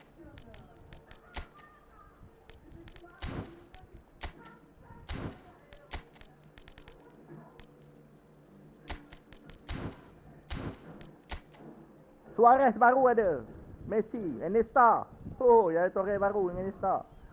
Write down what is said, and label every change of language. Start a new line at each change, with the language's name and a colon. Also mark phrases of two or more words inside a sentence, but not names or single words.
Malay: Suarez baru ada. Messi, Iniesta. Oh, ya Torre baru dengan Iniesta.